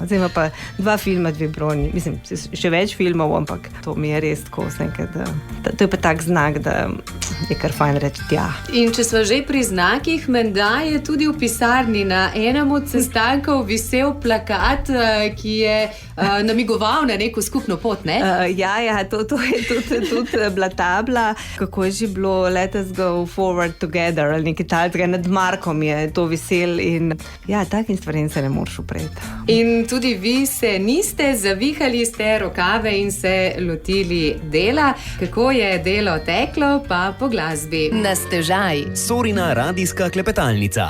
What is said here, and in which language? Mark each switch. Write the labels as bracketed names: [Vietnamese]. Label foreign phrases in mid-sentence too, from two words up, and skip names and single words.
[Slovenian] Zdaj ima pa 2 filma, 2 Bronji, mislim, še več filmov, ampak to mi je res tako, to je pa tak znak, da je kar fajn reči tja. In če smo že pri znakih, menda je tudi v pisarni na enem od sestankov visel plakat, ki je namigoval na neko skupno pot, ne? Ja, to je tudi bila tabla, kako je že bilo [English] Let us go forward together, [Slovenian] ali nekaj takega, nad Markom je to visel in ja, takim stvarem se ne moreš upreti. In tudi vi se niste, zavihali ste rokave in se lotili dela. Kako je delo teklo, pa po glasbi. Na stežaj. Sorina radijska klepetalnica.